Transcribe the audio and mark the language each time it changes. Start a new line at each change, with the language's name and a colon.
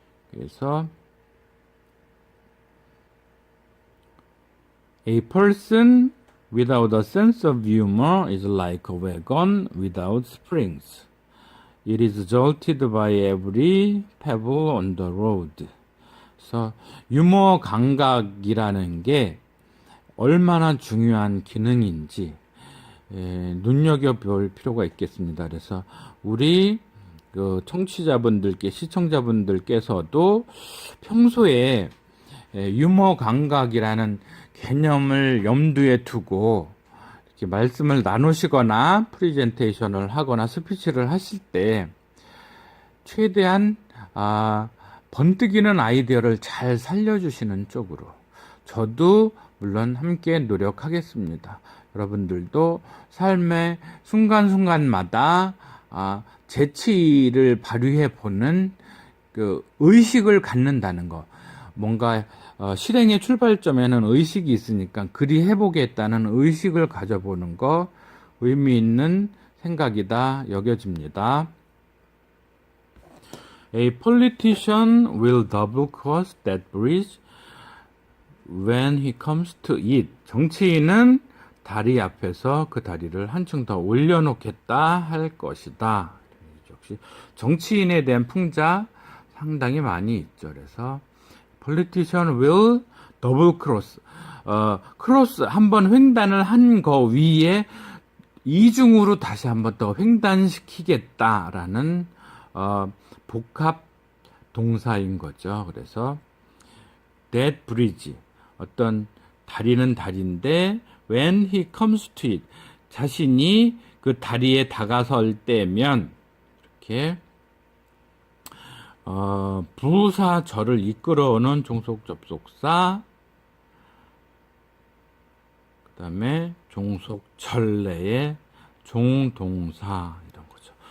Korean: 그래서
English: A person without a sense of humor is like a wagon without springs. It is jolted by every pebble on the road.
Korean: 그래서 유머 감각이라는 게 얼마나 중요한 기능인지 눈여겨볼 필요가 있겠습니다. 그래서 우리 그 청취자분들께, 시청자분들께서도 평소에 유머 감각이라는 개념을 염두에 두고 이렇게 말씀을 나누시거나 프레젠테이션을 하거나 스피치를 하실 때 최대한 번뜩이는 아이디어를 잘 살려주시는 쪽으로 저도 물론 함께 노력하겠습니다. 여러분들도 삶의 순간순간마다 재치를 발휘해 보는 그 의식을 갖는다는 거. 뭔가 실행의 출발점에는 의식이 있으니까 그리 해보겠다는 의식을 가져보는 거 의미 있는 생각이다 여겨집니다.
English: A politician will double cross that bridge when he comes to it.
Korean: 정치인은 다리 앞에서 그 다리를 한층 더 올려놓겠다 할 것이다. 역시 정치인에 대한 풍자 상당히 많이 있죠. 그래서
English: politician will double cross.
Korean: 크로스 한번 횡단을 한 거 위에 이중으로 다시 한번 더 횡단시키겠다라는 복합 동사인 거죠. 그래서
English: that bridge,
Korean: 어떤 다리는 다리인데
English: when he comes to it,
Korean: 자신이 그 다리에 다가설 때면 이렇게 부사절을 이끌어오는 종속접속사, 그 다음에 종속절레의 종동사 이런 거죠.